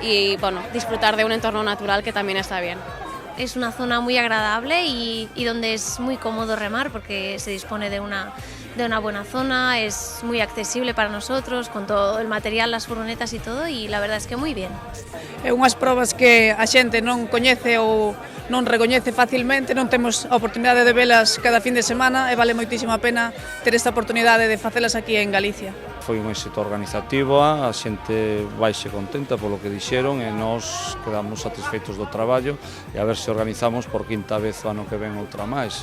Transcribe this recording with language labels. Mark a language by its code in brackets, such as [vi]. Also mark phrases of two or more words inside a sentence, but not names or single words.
[es] Y bueno, disfrutar de un entorno natural que también está bien. Es una zona muy agradable y donde es muy cómodo remar porque se dispone de una buena zona, es muy accesible para nosotros con todo el material, las furgonetas y todo, y la verdad es que muy bien. [gl] É unhas probas que a xente non coñece ou non recoñece facilmente, non temos a oportunidade de velas cada fin de semana e vale moitísimo a pena ter esta oportunidade de facelas aquí en Galicia. Foi un éxito organizativo, a xente vaixe contenta polo que dixeron e nós quedamos satisfeitos do traballo e a ver se organizamos por quinta vez o ano que ven outra máis.